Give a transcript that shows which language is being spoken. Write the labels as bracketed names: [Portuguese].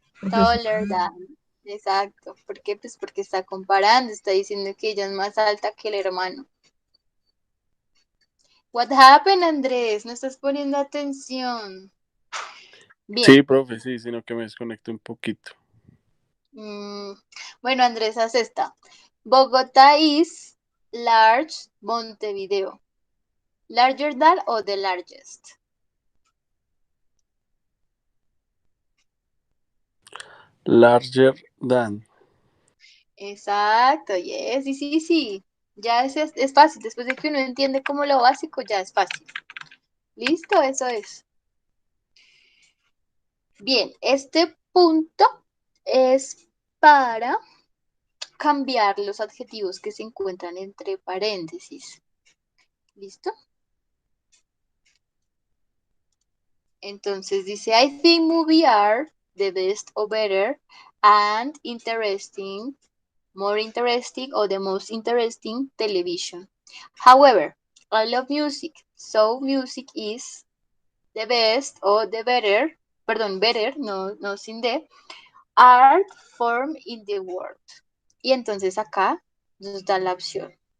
[English] Taller than. [Spanish] Exacto. ¿Por qué? Pues porque está comparando, está diciendo que ella es más alta que el hermano. [English] What happened, [Spanish] Andrés? No estás poniendo atención. Bien. Sí, profe, sí, sino que me desconecté un poquito. Bueno, Andrés, haz esta. [English] Bogotá is large Montevideo. Larger than o the largest. Larger than. [Spanish] Exacto, [English] yes, [Spanish] sí. Ya es fácil. Después de que uno entiende como lo básico, ya es fácil. Listo, eso es. Bien, este punto es para cambiar los adjetivos que se encuentran entre paréntesis. ¿Listo? Entonces dice, [English] I think movies are the best or better and interesting, more interesting or the most interesting television. However, I love music, so music is the best or the better, [Spanish] perdón, [English] better, no sin the, art form in the world. [Spanish] Y entonces acá nos da la opción.